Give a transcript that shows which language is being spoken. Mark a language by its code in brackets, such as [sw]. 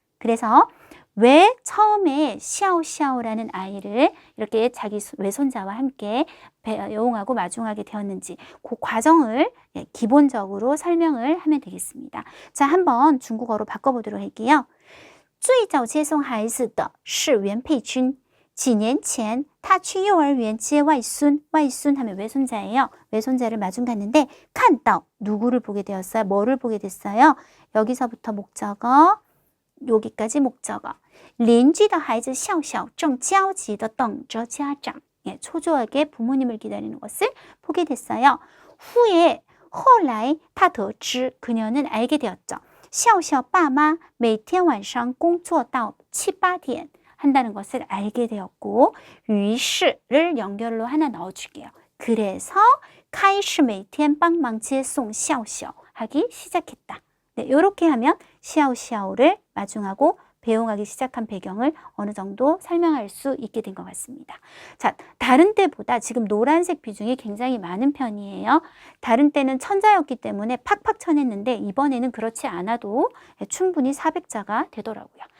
[ko] 그래서 왜 처음에 샤오샤오라는 아이를 이렇게 자기 외손자와 함께 배웅하고 마중하게 되었는지 그 과정을 기본적으로 설명을 하면 되겠습니다. 자, 한번 중국어로 바꿔보도록 할게요. [zh] 最早接送孩子的是袁佩君。几年前他去幼儿园接外孙.外孙 하면 외손자예요. [ko] 외손자를 마중 갔는데 看到 누구를 보게 되었어요? 뭐를 보게 됐어요? 여기서부터 목적어, 여기까지 목적어. [zh] 邻居的孩子笑笑正焦急地等着家长. [ko] 초조하게 부모님을 기다리는 것을 보게 됐어요. 후에 [zh] 后来他得知 [ko] 그녀는 알게 되었죠. [zh] 笑笑爸妈每天晚上工作到7、8点 [ko] 한다는 것을 알게 되었고, 于是를 연결로 하나 넣어줄게요. 그래서 [zh] 开始每天帮忙接送笑笑 [ko] 하기 시작했다. 네, 이렇게 하면 笑笑를 마중하고 배웅하기 시작한 배경을 어느 정도 설명할 수 있게 된 것 같습니다. 자, 다른 때보다 지금 노란색 비중이 굉장히 많은 편이에요. 다른 때는 천자였기 때문에 팍팍 쳐냈는데 이번에는 그렇지 않아도 충분히 400자가 되더라고요.